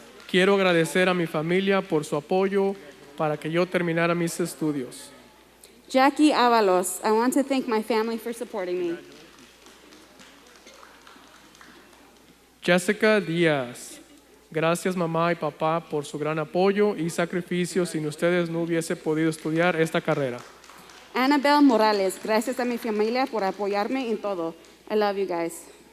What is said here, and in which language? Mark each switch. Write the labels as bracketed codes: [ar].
[es] Quiero agradecer a mi familia por su apoyo para que yo terminara mis estudios. Jackie Avalos. [en] I want to thank my family for supporting me. Jessica Díaz. [es] Gracias mamá y papá por su gran apoyo y sacrificio. Sin ustedes no hubiese podido estudiar esta carrera. Annabelle Morales. Gracias a mi familia por apoyarme en todo. [en] I love you guys.